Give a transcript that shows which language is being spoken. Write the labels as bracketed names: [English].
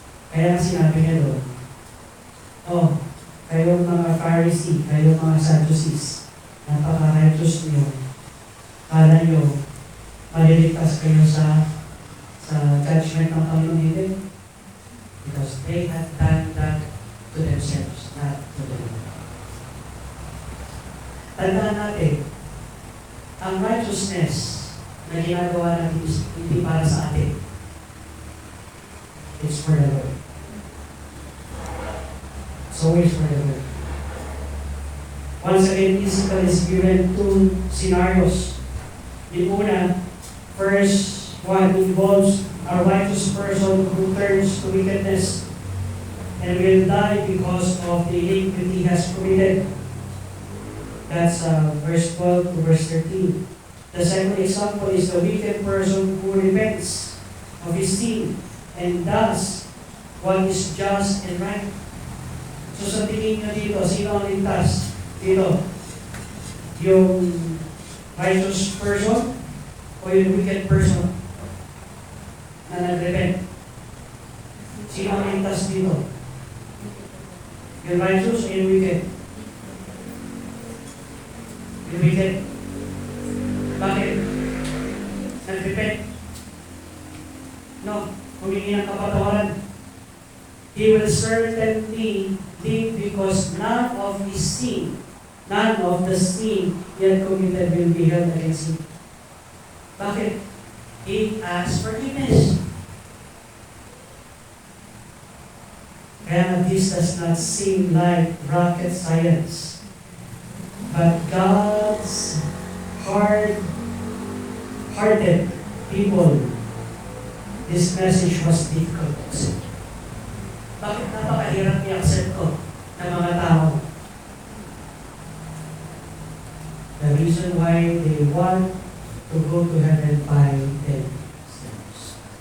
[Filipino] Kaya sinabi niya doon, oh, kayong mga Pharisee, kayong mga Sadducees, napaka-righteous niyo, kala niyo, maliligtas kayo sa judgment ng Panginoon, hindi. [English] Because they had done that to themselves, not to the Lord. [Filipino] Tandaan natin, ang righteousness na ginagawa natin is hindi para sa atin. [English] It's for the Lord. It's always for the Lord. Once again, Ezekiel is given two scenarios. [Filipino] Yung una, [English] first one involves a righteous person who turns to wickedness and will die because of the iniquity he has committed. That's verse 12 to verse 13. The second example is the wicked person who repents of his sin and does what is just and right. [Filipino] So sa tingin nyo dito, sino ang ligtas? Dito, yung righteous person o yung wicked person na nag-repent? Sino ang ligtas dito? Yung righteous o yung wicked? Yung wicked. Bakit? Nag-repent. No, humingi ng kapatawaran. [English] He will certainly live because none of his sin, none of the sin he had committed will be held against him. [Filipino] Bakit? [English] He asks forgiveness. Kaya this does not seem like rocket science. But God's hard-hearted people, this message was difficult to accept. [Filipino] Bakit napakahirap i-accept ko ng mga tao? [English] The reason why they want to go to heaven by themselves.